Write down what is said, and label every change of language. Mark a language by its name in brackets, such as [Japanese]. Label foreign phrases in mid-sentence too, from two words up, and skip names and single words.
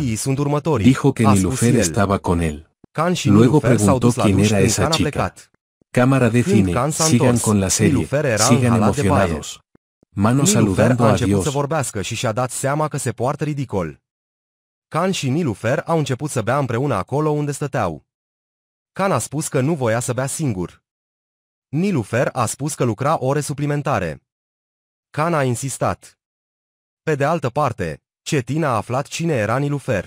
[Spanish] Dijo que Nilüfer estaba con él. Luego preguntó quién era esa chica. Cámara de cine, sigan con la serie, sigan emocionados. Mano saludando a Dios. [Romanian] Kaan și Nilüfer au început să bea împreună acolo unde stăteau. Kaan a spus că nu voia să bea singur. Nilüfer a spus că lucra ore suplimentare. Kaan a insistat. Pe de altă parte, Cetin a aflat cine era Nilüfer.